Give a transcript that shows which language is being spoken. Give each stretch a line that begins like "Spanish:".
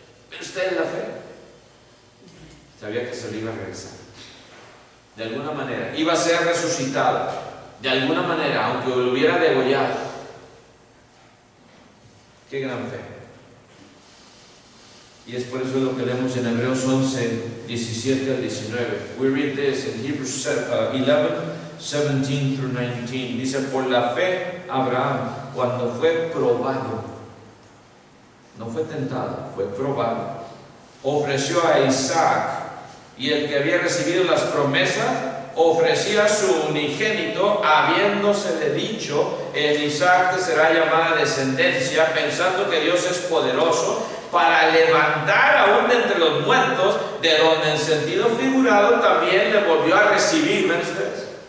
Spanish: Pero usted en la fe sabía que se lo iba a regresar. De alguna manera. Iba a ser resucitado. De alguna manera, aunque lo hubiera degollado. Qué gran fe. Y es por eso lo que leemos en Hebreos 11, 17 al 19.
English: We read this in Hebrews 11, 17 through 19.
Spanish: Dice: por la fe, Abraham, cuando fue probado, no fue tentado, fue probado, ofreció a Isaac, y el que había recibido las promesas ofrecía a su unigénito, habiéndosele dicho: en Isaac te será llamada descendencia, pensando que Dios es poderoso para levantar aún de entre los muertos, de donde en sentido figurado también le volvió a recibir. ¿Ven ustedes?